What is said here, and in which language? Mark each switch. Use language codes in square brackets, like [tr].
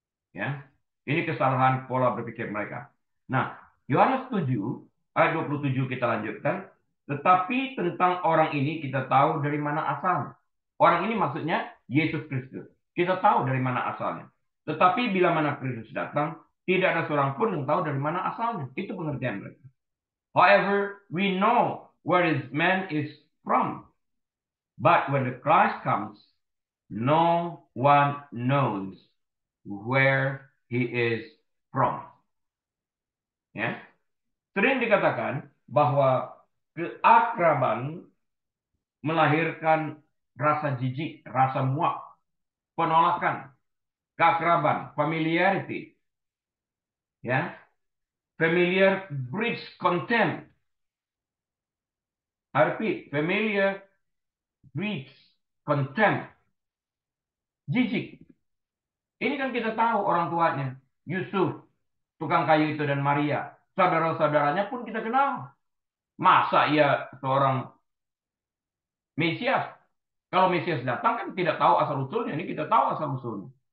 [id] Ya, ini kesalahan pola berpikir mereka. Nah, Yohanes 7 ayat 27 kita lanjutkan. Tetapi tentang orang ini kita tahu dari mana asalnya. Orang ini maksudnya Yesus Kristus. Kita tahu dari mana asalnya. Tetapi bila mana Kristus datang, tidak ada seorang pun yang tahu dari mana asalnya. Itu pengertian mereka. [en] However, we know where this man is from. But when the Christ comes, no one knows where he is from. [id] Ya. Sering dikatakan bahwa keakraban melahirkan rasa jijik, rasa muak, penolakan, keakraban, familiarity. Ya. [en] Familiar breeds contempt. I repeat, familiar breeds contempt. [id] Jijik. Ini kan kita tahu orang tuanya. Yusuf, tukang kayu itu, dan Maria. Saudara-saudaranya pun kita kenal. Masa ia seorang Mesias? Kalau Mesias datang kan tidak tahu asal-usulnya. Ini kita tahu asal-usulnya.